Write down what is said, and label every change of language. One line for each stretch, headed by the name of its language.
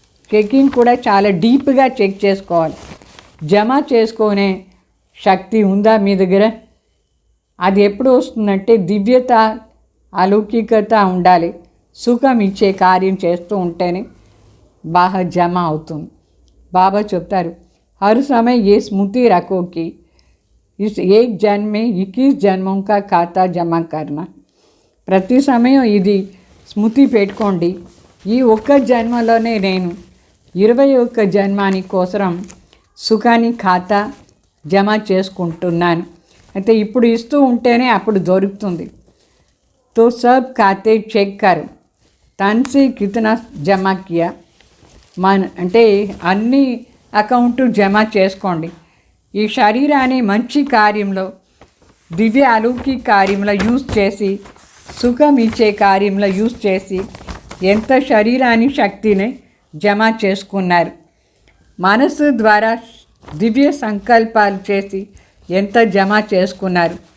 Telugu: Checking కూడా చాలా డీప్గా చెక్ చేసుకోవాలి. జమ చేసుకునే శక్తి ఉందా మీ దగ్గర? అది ఎప్పుడు వస్తుందంటే దివ్యత అలౌకికత ఉండాలి. సుఖం ఇచ్చే కార్యం చేస్తూ ఉంటేనే బాగా జమ అవుతుంది. బాబా చెప్తారు
Hindi: हर समय ये स्मृति रखो कि इस एक जन्म में 21 जन्मों का खाता जमा करना.
Telugu: ప్రతి సమయం ఇది స్మృతి పెట్టుకోండి, ఈ ఒక్క జన్మలోనే నేను 21 జన్మాని కోసం సుఖాన్ని ఖాతా జమ చేసుకుంటున్నాను. అయితే ఇప్పుడు ఇస్తూ ఉంటేనే అప్పుడు దొరుకుతుంది.
Hindi: तो सब खाते चेक कर तन से कितना जमा किया.
Telugu: అంటే అన్ని అకౌంట్ జమ చేసుకోండి. ఈ శరీరాన్ని మంచి కార్యంలో, దివ్య అలౌకిక కార్యంలో యూజ్ చేసి, సుఖం ఇచ్చే కార్యంలో యూజ్ చేసి ఎంత శరీరాన్ని శక్తిని జమ చేసుకున్నారు. మనసు ద్వారా దివ్య సంకల్పాలు చేసి ఎంత జమ చేసుకున్నారు.